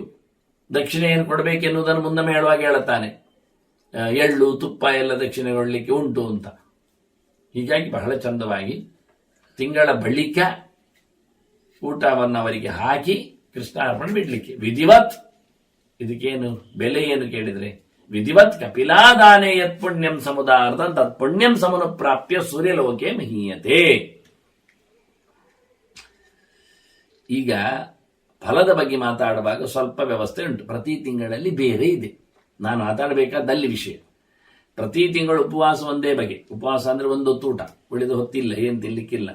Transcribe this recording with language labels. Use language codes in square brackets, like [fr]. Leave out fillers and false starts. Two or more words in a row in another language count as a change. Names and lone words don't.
[kn] ದಕ್ಷಿಣೆ ಏನು ಕೊಡಬೇಕೆನ್ನುವುದನ್ನು ಮುನ್ನಮೆ ಹೇಳುವಾಗ ಹೇಳುತ್ತಾನೆ, ಎಳ್ಳು ತುಪ್ಪ ಎಲ್ಲ ದಕ್ಷಿಣೆ ಕೊಡಲಿಕ್ಕೆ ಉಂಟು ಅಂತ. ಹೀಗಾಗಿ ಬಹಳ ಚಂದವಾಗಿ ತಿಂಗಳ ಬಳಿಕ ಊಟವನ್ನು ಅವರಿಗೆ ಹಾಕಿ ಕೃಷ್ಣಾರ್ಪಣೆ ಬಿಡ್ಲಿಕ್ಕೆ ವಿಧಿವತ್. ಇದಕ್ಕೇನು ಬೆಲೆ ಏನು ಕೇಳಿದ್ರೆ, [sa] ವಿಧಿವತ್ ಕಪಿಲಾದಾನೆ ಯತ್ ಪುಣ್ಯಂ ಸಮುದಾರ್ಥ ತತ್ ಪುಣ್ಯಂ ಸಮನು ಪ್ರಾಪ್ಯ ಸೂರ್ಯಲೋಕೆ ಮಹೀಯತೆ. [kn] ಈಗ ಫಲದ ಬಗ್ಗೆ ಮಾತಾಡುವಾಗ ಸ್ವಲ್ಪ ವ್ಯವಸ್ಥೆ ಉಂಟು. ಪ್ರತಿ ತಿಂಗಳಲ್ಲಿ ಬೇರೆ ಇದೆ. ನಾನು ಮಾತಾಡಬೇಕಾದಲ್ಲಿ ವಿಷಯ, ಪ್ರತಿ ತಿಂಗಳು ಉಪವಾಸ ಒಂದೇ ಬಗೆ. ಉಪವಾಸ ಅಂದ್ರೆ ಒಂದೊತ್ತು ಊಟ, ಉಳಿದ ಹೊತ್ತಿಲ್ಲ, ಏನು ತಿನ್ಲಿಕ್ಕಿಲ್ಲ.